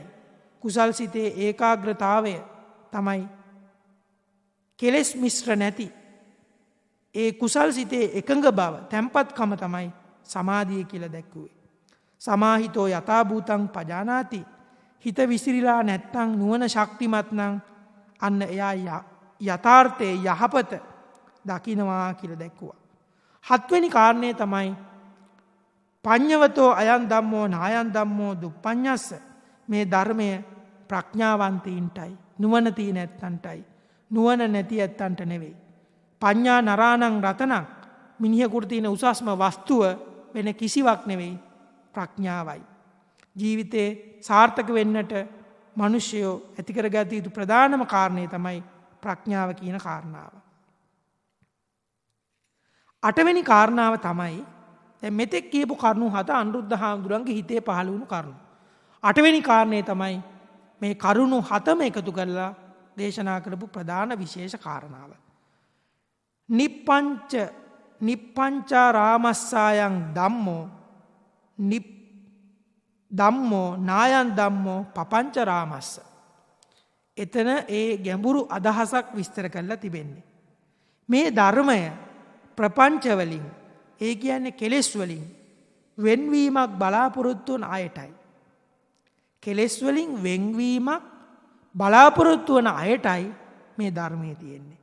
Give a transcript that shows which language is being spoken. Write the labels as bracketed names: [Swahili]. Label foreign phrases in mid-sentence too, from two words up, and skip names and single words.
[Sinhala] කුසල් සිතේ ඒකාග්‍රතාවය තමයි කෙලෙස් මිශ්‍ර නැති ඒ කුසල් සිතේ එකඟ බව, තැම්පත්කම තමයි සමාධිය කියලා දැක්කුවේ. [Pali] සමාහිතෝ යථා භූතං පජානාති. [Sinhala] හිත විසිරීලා නැත්නම් නුවණ ශක්තිමත් නම් අන්න එයා යථාර්ථයේ යහපත දකින්නවා කියලා දැක්කුවා. හත්වෙනි කාරණේ තමයි [Pali] පඤ්ඤවතෝ අයං ධම්මෝ නායං ධම්මෝ දුප්පඤ්ඤස්ස. [Sinhala] මේ ධර්මය ප්‍රඥාවන්තයින්ටයි, නුවණ තියෙන ඇත්තන්ටයි, නුවණ නැති ඇත්තන්ට නෙවෙයි. [Pali] පඤ්ඤා නරාණං රතනං. [Sinhala] මිනිහෙකුට තියෙන උසස්ම වස්තුව වෙන කිසිවක් නෙවෙයි, ප්‍රඥාවයි. ජීවිතේ සාර්ථක වෙන්නට මිනිස්සයෝ ඇති කරගත යුතු ප්‍රධානම කාරණේ තමයි ප්‍රඥාව කියන කාරණාව. අටවෙනි කාරණාව තමයි දැන් මෙතෙක් කියපු කරුණු හත අනුරුද්ධ හාමුදුරන්ගේ හිතේ පහළ වුණු කරුණු. අටවෙනි කාරණේ තමයි මේ කරුණු හතම එකතු කරලා දේශනා කරපු ප්‍රධාන විශේෂ කාරණාව. [Pali] නිප්පංචාරාමස්සායන් ධම්මෝ ධම්මෝ නායන් ධම්මෝ පපංචරාමස්ස. [Sinhala] එතන ඒ ගැඹුරු අදහසක් විස්තර කරලා තිබෙන්නේ. මේ ධර්මය ප්‍රපංචවලින් ඒ කියන්නේ කෙලෙස් වලින් වෙන්වීමක් බලාපොරොත්තු වන අයටයි. කෙලෙස් වලින් වෙන්වීමක් බලාපොරොත්තු වන අයටයි මේ ධර්මයේ තියෙන්නේ.